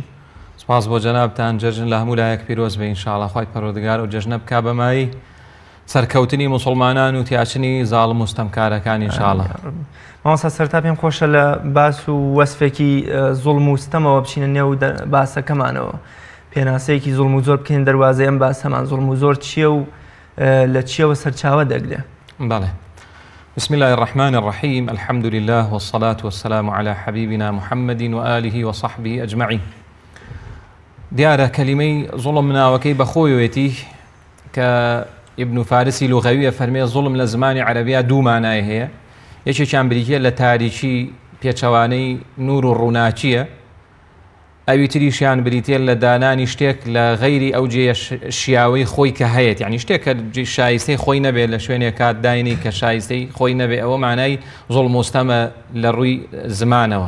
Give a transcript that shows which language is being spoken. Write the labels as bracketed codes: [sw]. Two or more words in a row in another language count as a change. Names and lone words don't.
[ckb] سپاس بۆ جەنابتان، جەژن لە هەموو لایەک پیرۆز بێ ئینشاڵڵا، خوای پەروەردگار و جەژنە بکا بەمایی سەرکەوتنی موسڵمانان و تیاچنی زاڵم و ستەمکارەکان ئینشاڵڵا. مامۆستا سەرتا پێم خۆشە لە باس و وەسفێکی زوڵم و ستەمەوە بچینە نێو باسەکەمانەوە، پێناسەیەکی زوڵم و زۆر بکەین دەواازەی ئەم باسەمان زوڵم و زۆر چییە و لە چیەوە سەرچاوە دەگرێ. بەڵێ. [ar] بسم الله الرحمن الرحيم، الحمد لله والصلاة والسلام على حبيبنا محمد وآله وصحبه أجمعين. [ckb] دیارە کەلیمەی زوڵم ناوەکەی بەخۆیەتی کە ابن فارسی لغویە فەرمێ زوڵم لە زمانی عەرەبیە دوو مانای هەیە، یەکێکیان بریتە لە تاریکی پێچەوانەی نور و ڕووناچیە، ئەوی تریشیان بریتێ لە دانانی شتێک لە غەیری ئەو جێ شیاوەی خۆی کە هەیەت، یعنی شتێک کە شایستەی خۆی نەبێت لە شوێنێک کات داینی کە شایستەی خۆی نەبێت، ئەوە مانای زوڵم و ستەمە لە ڕووی زمانەوە.